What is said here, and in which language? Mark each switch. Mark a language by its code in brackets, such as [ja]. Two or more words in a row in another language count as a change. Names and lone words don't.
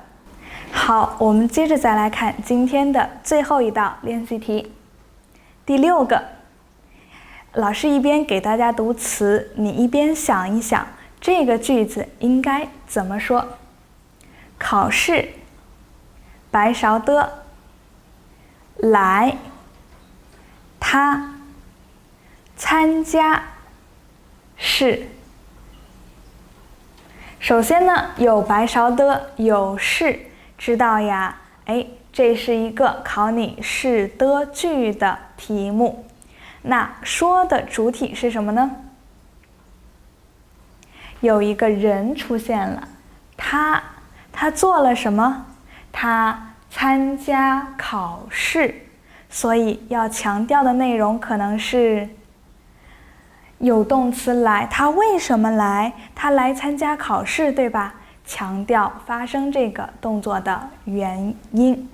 [zh] 好，我們接着再來看今天的最後一道練習題。第6個，老師一邊給大家讀詞，你一邊想一想這個句子應該怎麼說。考試，白勺的，來，他，參加，是。首先呢，有白勺的，有是，知道呀，這是一個考你是的句的題目。那說的主體是什麼呢？有一個人出現了，他做了什麼？他參加考試，所以要強調的內容可能是有動詞來，他為什麼來？他來參加考試，對吧？強調發生這個動作的原因。